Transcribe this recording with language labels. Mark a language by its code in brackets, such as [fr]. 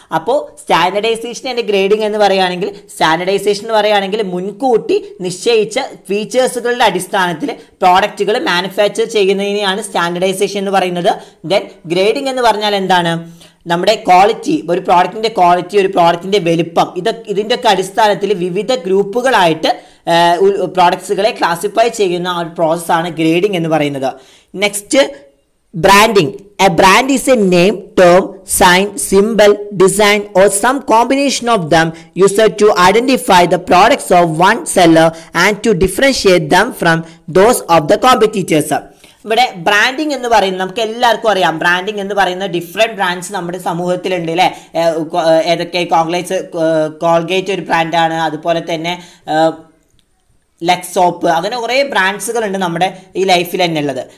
[ml] അപ്പോൾ standardisation and grading എന്ന് പറയുകയാണെങ്കിൽ സ്റ്റാൻഡർഡൈസേഷൻ എന്ന് പറയുകയാണെങ്കിൽ മുൻകൂട്ടി നിശ്ചയിച്ച ഫീച്ചേഴ്സുകളുടെ അടിസ്ഥാനത്തിൽ പ്രോഡക്റ്റുകൾ മാനുഫാക്ചർ ചെയ്യുന്നതിനെയാണ് സ്റ്റാൻഡർഡൈസേഷൻ എന്ന് പറയുന്നത്. ദെൻ ഗ്രേഡിംഗ് എന്ന് പറഞ്ഞാൽ എന്താണ്? നമ്മുടെ ക്വാളിറ്റി, ഒരു പ്രോഡക്റ്റിൻ്റെ ക്വാളിറ്റി, ഒരു പ്രോഡക്റ്റിൻ്റെ വലിപ്പം, ഇതിൻ്റെയൊക്കെ അടിസ്ഥാനത്തിൽ വിവിധ ഗ്രൂപ്പുകളായിട്ട് പ്രോഡക്ട്സുകളെ ക്ലാസിഫൈ ചെയ്യുന്ന ആ ഒരു പ്രോസസ്സാണ് ഗ്രേഡിംഗ് എന്ന് പറയുന്നത്. [en] Next, branding. A brand is a name, term, sign, symbol, design or some combination of them used to identify the products of one seller and to differentiate them from those of the competitors. [ml] ഇവിടെ branding എന്ന് പറയുന്നത് നമുക്ക് എല്ലാവർക്കും അറിയാം. Branding എന്ന് പറയുന്ന different brands നമ്മുടെ സമൂഹത്തിലുണ്ട് അല്ലേ? ഏതൊക്കെ? കോൾഗേറ്റ് ഒരു ബ്രാൻഡാണ്, അതുപോലെ തന്നെ ലെക്സ് സോപ്പ്, അങ്ങനെ കുറേ ബ്രാൻഡ്സുകളുണ്ട് നമ്മുടെ ഈ ലൈഫിൽ തന്നെ ഉള്ളത്.